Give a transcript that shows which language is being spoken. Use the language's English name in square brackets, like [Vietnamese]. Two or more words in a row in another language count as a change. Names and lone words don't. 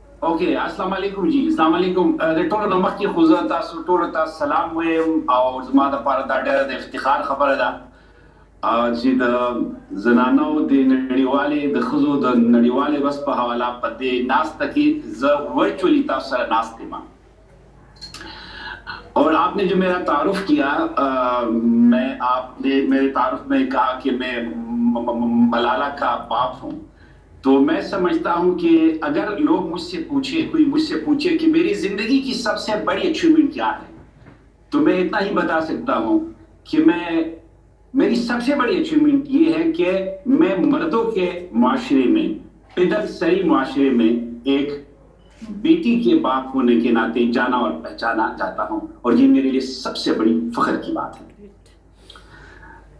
[Pashto] اوكي [Arabic] السلام عليكم [Pashto] جی [Arabic] السلام علیکم [Pashto] د ټولو نه مخکې خو زه تاسو ټولو ته سلام وایم او زما دپاره دا ډېره د افتخار خبره ده چې د زنانو د نړیوالې د ښځو د نړیوالې ورځ په حواله په دې ناسته کې زه ورچولی تاسو سره ناست یم [Urdu] اور آپ نے جو میرا تعارف کیا میں آپ نے میرے تعارف میں کہا کہ میں ملالہ کا باپ ہوں تو میں سمجھتا ہوں کہ اگر لوگ مجھ سے پوچھے کوئی مجھ سے پوچھے کہ میری زندگی کی سب سے بڑی اچیومنٹ کیا ہے تو میں اتنا ہی بتا سکتا ہوں کہ میری سب سے بڑی اچیومنٹ یہ ہے کہ میں مردوں کے معاشرے میں پدر سری معاشرے میں ایک بیٹی کے باپ ہونے کے ناطے جانا اور پہچانا جاتا ہوں اور یہ میرے لیے سب سے بڑی فخر کی بات ہے۔